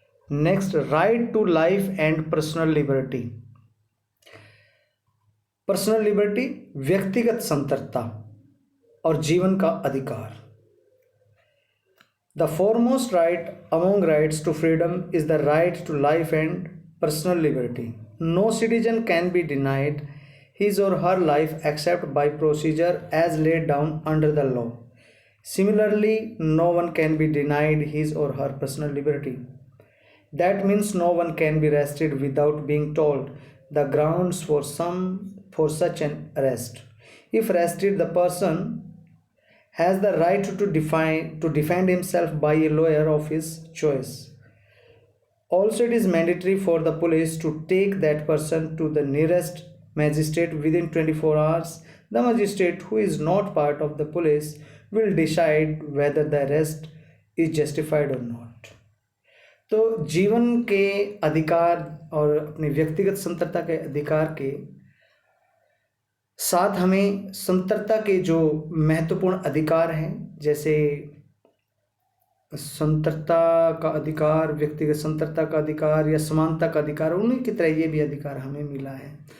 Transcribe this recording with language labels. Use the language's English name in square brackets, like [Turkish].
[English] Next, right to life and personal liberty. [Hindi] Personal liberty व्यक्तिगत स्वतंत्रता और जीवन का अधिकार। [English] The foremost right among rights to freedom is the right to life and personal liberty. No citizen can be denied his or her life except by procedure as laid down under the law. Similarly, no one can be denied his or her personal liberty. That means no one can be arrested without being told the grounds for such an arrest. If arrested, the person has the right to defend himself by a lawyer of his choice. Also, it is mandatory for the police to take that person to the nearest magistrate within 24 hours. The magistrate, who is not part of the police, will decide whether the arrest is justified or not. [Hindi] तो जीवन के अधिकार और अपनी व्यक्तिगत स्वतंत्रता के अधिकार के साथ हमें स्वतंत्रता के जो महत्वपूर्ण अधिकार हैं, जैसे स्वतंत्रता का अधिकार, व्यक्तिगत स्वतंत्रता का अधिकार या समानता का अधिकार, उन्हीं की तरह ये भी अधिकार हमें मिला है।